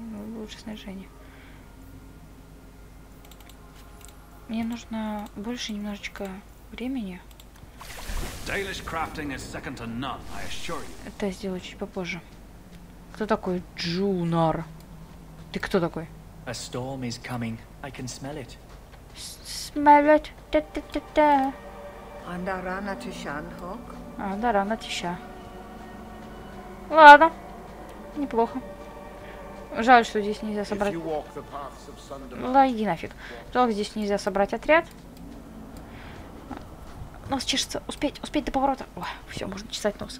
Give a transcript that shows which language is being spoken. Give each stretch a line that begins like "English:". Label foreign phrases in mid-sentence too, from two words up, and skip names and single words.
Russian: Ну, лучше снаряжение. Мне нужно больше немножечко времени. Это я сделаю чуть попозже. Кто такой Джунар? Ты кто такой?
English: A storm is coming. I can smell it. Smell it.
Russian: Да-да-да-да. Андарана Тишан, Хоук. Андарана Тиша. Ладно. Неплохо. Жаль, что здесь нельзя собрать... Ла, иди нафиг. Жалко, здесь нельзя собрать отряд. Нос чешется. Успеть до поворота. Ой, все, можно чесать нос.